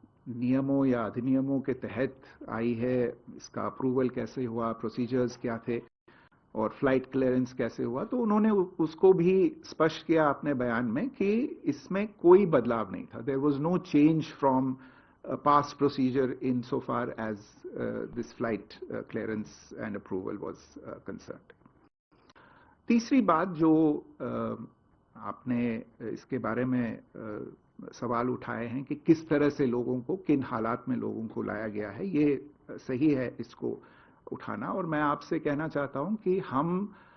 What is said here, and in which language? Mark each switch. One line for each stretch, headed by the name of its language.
Hindi: नियमों या अधिनियमों के तहत आई है, इसका अप्रूवल कैसे हुआ, प्रोसीजर्स क्या थे और फ्लाइट क्लियरेंस कैसे हुआ, तो उन्होंने उसको भी स्पष्ट किया अपने बयान में कि इसमें कोई बदलाव नहीं था।
English: There was no change from past procedure in so far as this flight clearance and approval was concerned. तीसरी बात जो आपने इसके बारे में सवाल उठाए हैं कि किस तरह से लोगों को, किन हालात में लोगों को लाया गया है, ये सही है इसको उठाना, और मैं आपसे कहना चाहता हूं कि हम